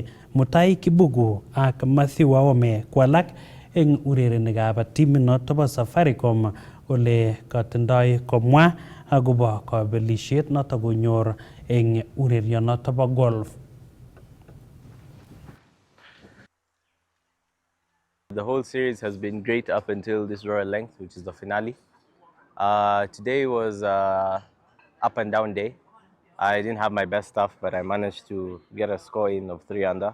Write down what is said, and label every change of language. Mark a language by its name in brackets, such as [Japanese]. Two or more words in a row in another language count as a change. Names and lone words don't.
[Kalenjin] Mutai Kibugu ak Matthew Waome kwalak eng urerenikab timinoto bo Safaricom ole katindoi komwa akobo kabelisiet noto konyor eng urerionoto bo golf. [English] The whole series has been great up until this Royal Length, which is the finale. Today was up and down day. I didn't have my best stuff, but I managed to get a score in of 3 under.